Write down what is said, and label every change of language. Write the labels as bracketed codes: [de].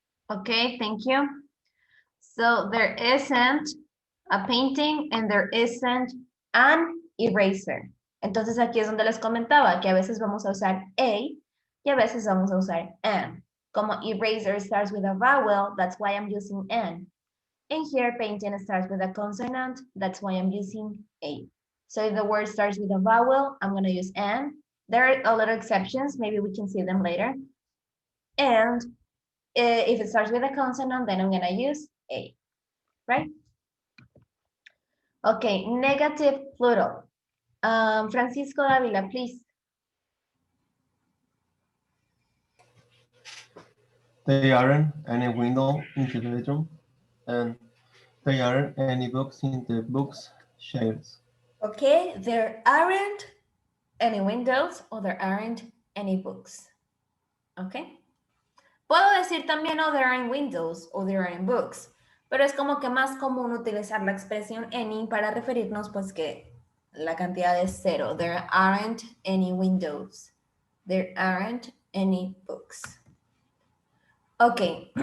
[en] Okay, thank you. So there isn't a painting and there isn't an eraser. [es] Entonces aquí es donde les comentaba que a veces vamos a usar a y a veces vamos a usar an. [en] Como eraser starts with a vowel, that's why I'm using an. And here painting starts with a consonant, that's why I'm using a. So if the word starts with a vowel, I'm going to use an. There are a lot of exceptions, maybe we can see them later. And if it starts with a consonant, then I'm going to use a, right? Okay, negative plural. Francisco Davila, please. There aren't any window in the bedroom, and there aren't any books in the books shelves. Okay, there aren't any windows or there aren't any books. Okay. [es] Puedo decir también, [en] oh, there aren't windows [es] o [en] there aren't books, [es] pero es como que más común utilizar la expresión any para referirnos pues que la cantidad es cero. [en] There aren't any windows. There aren't any books. Ok,